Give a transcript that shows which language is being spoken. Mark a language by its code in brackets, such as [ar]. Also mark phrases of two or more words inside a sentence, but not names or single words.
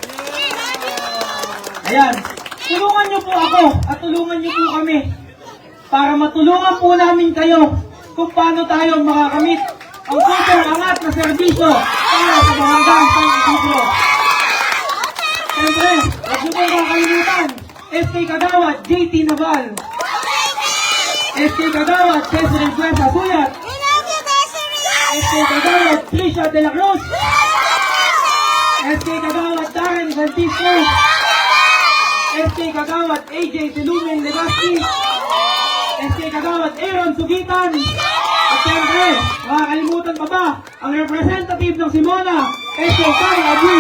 [tl] Ayan, tulungan niyo po ako at tulungan niyo po kami para matulungan po namin kayo kung paano tayo makakamit ang super angat na serbisyo para sa barangay San Isidro. Siyempre, huwag niyo po kakalimutan, SK Kagawad JT Naval, SK Kagawad Cesar Encuesta Suyat, SK Kagawad Trisha de la Cruz, SK Kagawad Darren Francisco, SK Kagawad AJ Dilumen Legaspi, SK Kagawad Aaron Sugitan, at siyempre, makakalimutan pa ba ang representative ng Simona, Echo Kari Abis.